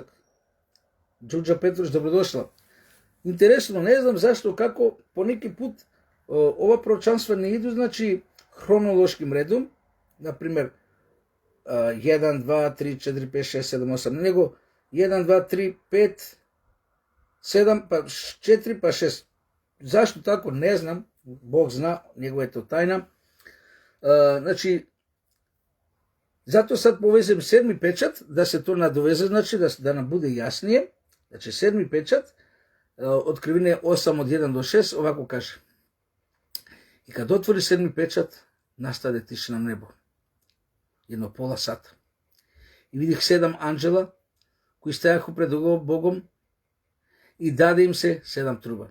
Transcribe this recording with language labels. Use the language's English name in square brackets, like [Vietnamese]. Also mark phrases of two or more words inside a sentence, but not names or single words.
[Serbian] Ѓурѓа Петруш, добродошла. Интересно, не знам зашто, како по неки пут ова пророчанства не иду, значи, хронолошким редом, например, 1, 2, 3, 4, 5, 6, 7, 8, него 1, 2, 3, 5, 7, па 4, па 6. Зашто тако, не знам, Бог зна, [Macedonian] неговето тајна. [Serbian] Значи, зато сад повезем седми печат, да се то надовезе, значи, да нам буде јаснije. Значи, седми печат, Откривение 8 од 1 до 6, овако каже: и кад отвори седми печат, настаде тишина на небо. Едно пола сата. И видих 7 анđела, кои стајаха пред Богом, и даде им се 7 труба.